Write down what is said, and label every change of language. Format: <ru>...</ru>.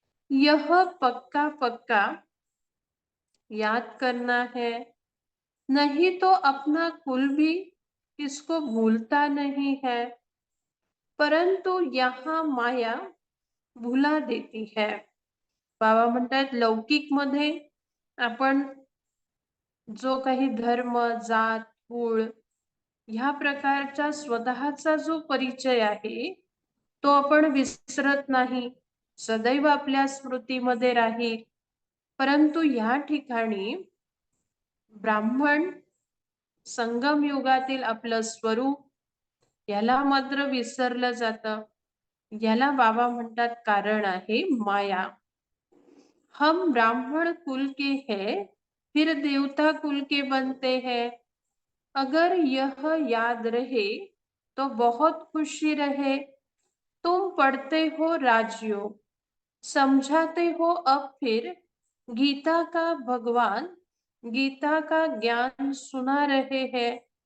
<hi>यह पक्का पक्का याद करना है, नहीं तो अपना कुल भी किसको भूलता नहीं है। परंतु यहाँ माया भुला देती है।</hi> <mr>बाबा म्हणतात लौकिक मध्ये आपण जो काही धर्म, जात, कुळ ह्या प्रकारचा स्वतःचा जो परिचय आहे तो आपण विसरत नाही, सदैव आपल्या स्मृतीमध्ये राहील। परंतु या ठिकाणी ब्राह्मण संगम युगातील आपलं स्वरूप याला मात्र विसरलं जातं। याला बाबा म्हणतात कारण आहे माया।</mr> <hi>हम ब्राह्मण कुल के हैं, फिर देवता कुल के बनते हैं। अगर यह याद रहे तो बहुत खुशी रहे। तुम पढ़ते हो राजयोग, समझाते हो अब फिर गीता का भगवान, गीता का ज्ञान सुना रहे हैं।</hi>